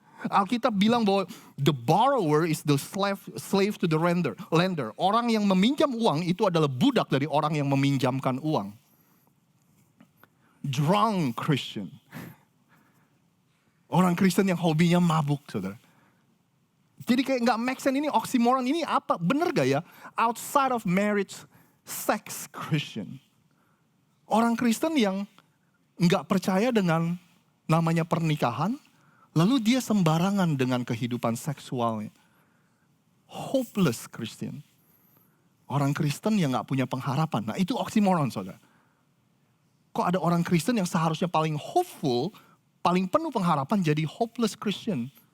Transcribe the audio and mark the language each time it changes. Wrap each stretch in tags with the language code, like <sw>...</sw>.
<id>Alkitab bilang bahwa</id> <en>the borrower is the slave to the lender.</en> <id>Orang yang meminjam uang itu adalah budak dari orang yang meminjamkan uang.</id> <en>Drunk Christian.</en> <id>Orang Kristen yang hobinya mabuk, saudara. Jadi kayak nggak make sense, ini oxymoron, ini apa? Bener gak ya?</id> <en>Outside of marriage, sex Christian.</en> <id>Orang Kristen yang nggak percaya dengan namanya pernikahan, lalu dia sembarangan dengan kehidupan seksualnya.</id> <en>Hopeless Christian.</en> <id>Orang Kristen yang gak punya pengharapan. Nah itu oxymoron, saudara. Kok ada orang Kristen yang seharusnya paling hopeful, paling penuh pengharapan jadi</id> <en>hopeless Christian.</en>